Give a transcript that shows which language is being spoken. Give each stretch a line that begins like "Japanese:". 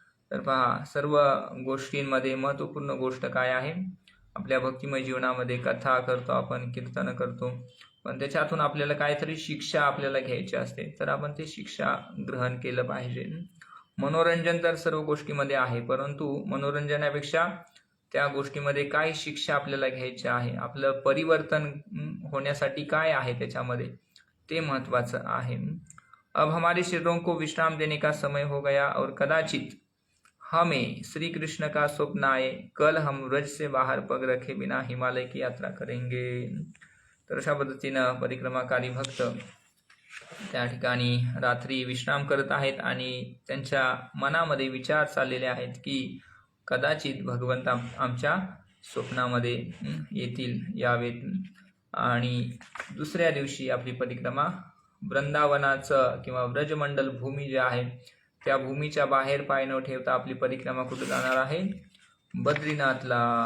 Marathi: तर पहा सर्व गोष्टींमध्ये महत्त्वपूर्ण गोष्ट काय आहे, आपल्या भक्तिमय जीवनामध्ये कथा करतो आपण, कीर्तन करतो, पण त्याच्यातून आपल्याला काहीतरी शिक्षा आपल्याला घ्यायची असते, तर आपण ते शिक्षा ग्रहण केलं पाहिजे। मनोरंजन तर सर्व गोष्टीमध्ये आहे, परंतु मनोरंजनापेक्षा त्या गोष्टीमध्ये काय शिक्षा आपल्याला घ्यायची आहे, आपलं परिवर्तन होण्यासाठी काय आहे त्याच्यामध्ये, ते महत्त्वाचं आहे।
Hindi: अब हमारे शरीरों को विश्राम देने का समय हो गया और कदाचित हमें श्री कृष्ण का स्वप्न आए, कल हम व्रज से बाहर पग रखे बिना हिमालय की यात्रा करेंगे।
Marathi: तर अशा पद्धतीनं परिक्रमाकारी भक्त त्या ठिकाणी रात्री विश्राम करत आहेत आणि त्यांच्या मनामध्ये विचार चाललेले आहेत की कदाचित भगवंत आमच्या स्वप्नामध्ये येतील, यावेत, आणि दुसऱ्या दिवशी आपली परिक्रमा वृंदावनाचं किंवा व्रजमंडल भूमी जे आहे त्या भूमीच्या बाहेर पाय न ठेवता आपली परिक्रमा कुठे जाणार आहे, बद्रीनाथला।